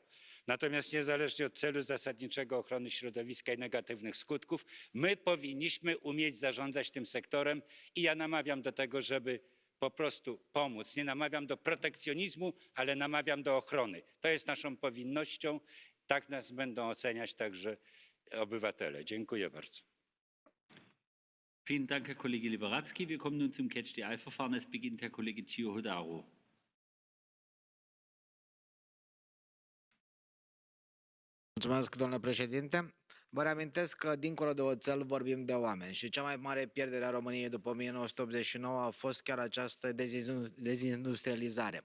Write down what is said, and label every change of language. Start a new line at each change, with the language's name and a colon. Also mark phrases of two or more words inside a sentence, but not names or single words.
Polish: Natomiast niezależnie od celu zasadniczego ochrony środowiska i negatywnych skutków, my powinniśmy umieć zarządzać tym sektorem i ja namawiam do tego, żeby po prostu pomóc. Nie namawiam do protekcjonizmu, ale namawiam do ochrony. To jest naszą powinnością. Tak nas będą oceniać także obywatele. Dziękuję bardzo.
German: Vielen Dank, Herr Kollege Liberadzki. Wir kommen nun zum Catch-the-Eye-Verfahren. Es beginnt Herr Kollege Ciuhodaru.
Romanian: Mulțumesc, domnule președinte. Vă reamintesc că, dincolo de oțel, vorbim de oameni și cea mai mare pierdere a României după 1989 a fost chiar această dezindustrializare.